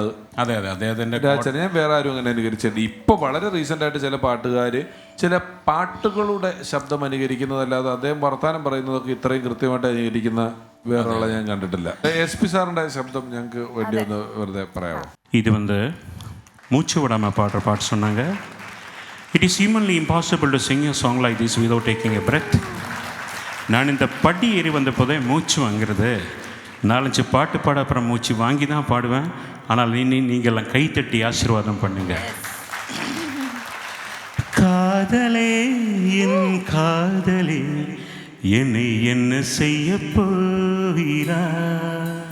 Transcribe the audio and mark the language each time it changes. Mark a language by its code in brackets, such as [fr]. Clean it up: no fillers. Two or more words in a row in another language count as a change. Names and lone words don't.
[ml] അതെ അദ്ദേഹത്തിന്റെ ഞാൻ വേറെ ആരും അങ്ങനെ അനുകരിച്ചിട്ടുണ്ട്. ഇപ്പൊ വളരെ റീസെന്റ് ആയിട്ട് ചില പാട്ടുകാര് ചില പാട്ടുകളുടെ ശബ്ദം അനുകരിക്കുന്നതല്ലാതെ അദ്ദേഹം വർത്താനം പറയുന്നതൊക്കെ ഇത്രയും കൃത്യമായിട്ട് അനുകരിക്കുന്ന വേറെയുള്ള ഞാൻ കണ്ടിട്ടില്ല. SP സാറിന്റെ ശബ്ദം ഞങ്ങൾക്ക് വേണ്ടി ഒന്ന് വെറുതെ പറയാമോ? [ta] இது மூச்சு விடாமல் பாடுற பாட்டு சொன்னாங்க. [en] It is humanly impossible to sing a song like this without taking a breath. [ta] நான் இந்த படி ஏறி வந்த போதே மூச்சு வாங்கிறது. 4-5 பாட்டு பாட அப்புறம் மூச்சு வாங்கி தான் பாடுவேன். ஆனால் நீங்கள்லாம் கைத்தட்டி ஆசீர்வாதம் பண்ணுங்க. காதலே என் காதலே என்னை என்ன செய்ய போகிறாய்?